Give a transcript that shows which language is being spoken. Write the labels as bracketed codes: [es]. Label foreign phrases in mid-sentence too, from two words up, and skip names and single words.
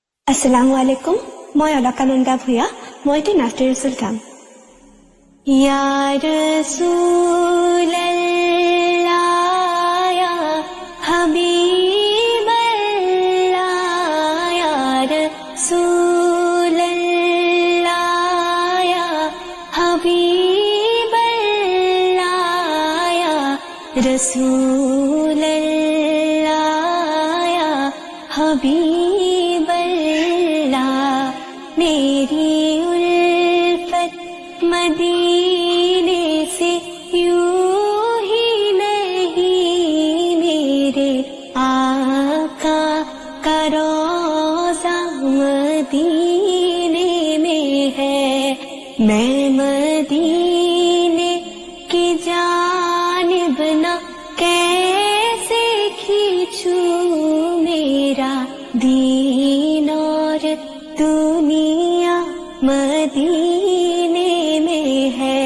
[ar] السلام عليكم, [as] মই অলকানন্দা ভূঞা। মই এতিয়া নাতে ৰচুল গাম। [ar] يا رسول الله يا حبيب الله يا رسول الله يا حبيب الله يا رسول الله يا حبيب الله [ur] میری الفت مدینے سے یوں ہی نہیں، میرے آقا کا روضہ مدینے میں ہے، میں مدینے کی جانب نہ کیسے کھینچوں، میرا دین اور دنیا مدینے میں ہے۔